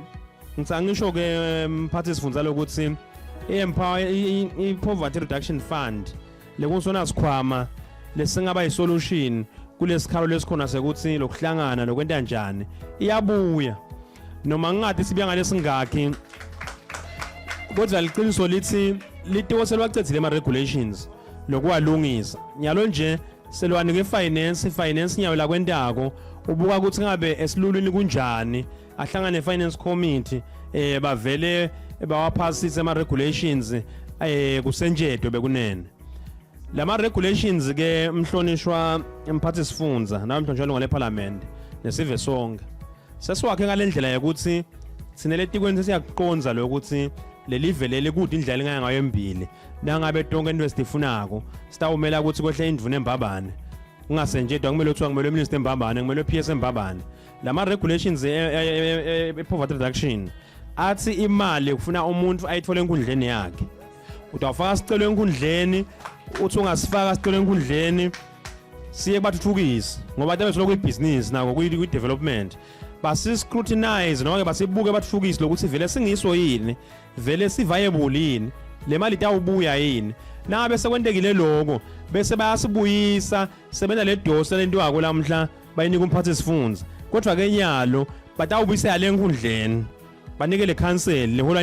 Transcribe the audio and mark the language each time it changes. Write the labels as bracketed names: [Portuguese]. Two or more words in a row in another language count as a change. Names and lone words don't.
[Swati] Ngisho ke mphathi sifundza lokuthi i-Poverty Reduction Fund lekusona sikhwama lesingaba yisolution kulesikhalo lesikhona sekuthi lokuhlangana lokwenta njani iyabuya noma ngingade sibuya ngalesingakhi kodwa liqiniso lithi litiko selwacedzile ama regulations lokuwalungisa nyalo nje selwanike finance nyawo la kwentako ubuka ukuthi ngabe esilulwini kunjani ahlangane [English] finance committee [Swati] bavele bawaphasise ama regulations kusenjetwe bekunene. Lama regulations ke mhlonishwa emphathi sifundza nawe mhlonishwa ngale parliament nesive sonke sesiwakhe ngalendlela yokuthi sinele tikweni sesiyakuqonza lokuthi lelive leli kude indlela engaya ngayo embili nangabe tonke into esifunako sitawumela ukuthi kwehle indvuna embabane kungasenjetwa kumele uthiwa kumele minister embabane kumele PS embabane. Lama regulations [English] poverty reduction [Swati] athi imali kufuna umuntu ayithole enkundleni yakhe utawufaka sicelo enkundleni uthi ungasifaka sicelo enkundleni siye bathuthukise ngoba tabesoloko ibusiness nako kuyi development basiscrutinize noma ke basibuke bathuthukise lokuthi vele singiso yini vele siviable yini le mali tawubuya yini nabe sekwendekile lokho bese bayasibuyisa sebenza le dosa lento yako lamhla bayinika umphathi sifundza kodwa ke nyalo batawubuyisela lenkundleni banikele council lehola